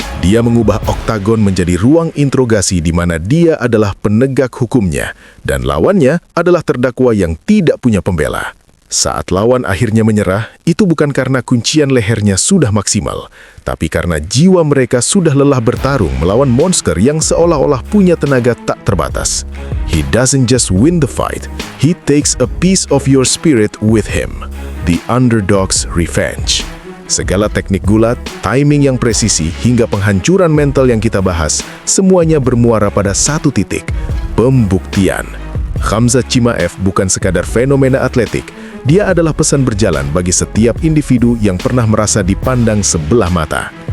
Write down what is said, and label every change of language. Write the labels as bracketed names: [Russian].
[Indonesian] Dia mengubah oktagon menjadi ruang interogasi di mana dia adalah penegak hukumnya, dan lawannya adalah terdakwa yang tidak punya pembela. Saat lawan akhirnya menyerah, itu bukan karena kuncian lehernya sudah maksimal, tapi karena jiwa mereka sudah lelah bertarung melawan monster yang seolah-olah punya tenaga tak terbatas. [English] He doesn't just win the fight, he takes a piece of your spirit with him. The Underdog's Revenge. [Indonesian] Segala teknik gulat, timing yang presisi, hingga penghancuran mental yang kita bahas, semuanya bermuara pada satu titik, pembuktian. Khamzat Chimaev bukan sekadar fenomena atletik, dia adalah pesan berjalan bagi setiap individu yang pernah merasa dipandang sebelah mata.